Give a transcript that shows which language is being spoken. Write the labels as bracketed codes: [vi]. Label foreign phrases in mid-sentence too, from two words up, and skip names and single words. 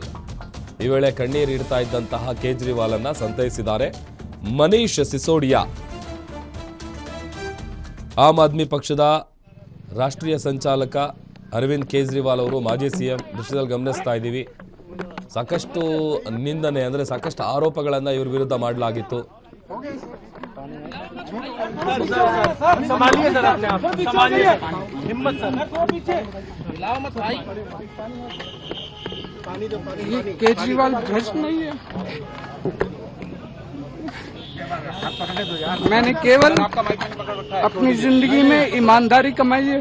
[kn] ಈ ವೇಳೆ ಕಣ್ಣೀರಿಡ್ತಾ ಇದ್ದಂತಹ ಕೇಜ್ರಿವಾಲ್ ಸಂತೈಸಿದ್ದಾರೆ ಮನೀಶ್ ಸಿಸೋಡಿಯಾ. ಆಮ್ ಆದ್ಮಿ ಪಕ್ಷದ ರಾಷ್ಟ್ರೀಯ ಸಂಚಾಲಕ ಅರವಿಂದ್ ಕೇಜ್ರಿವಾಲ್ ಅವರು ಮಾಜಿ ಸಿಎಂ ದೃಶ್ಯದಲ್ಲಿ ಗಮನಿಸ್ತಾ ಇದ್ದೀವಿ. ಸಾಕಷ್ಟು ನಿಂದನೆ ಅಂದರೆ ಸಾಕಷ್ಟು ಆರೋಪಗಳನ್ನು ಇವ್ರ ವಿರುದ್ಧ ಮಾಡಲಾಗಿತ್ತು. [hi] केजरीवाल भ्रष्ट नहीं है। मैंने केवल अपनी जिंदगी में ईमानदारी कमाई है।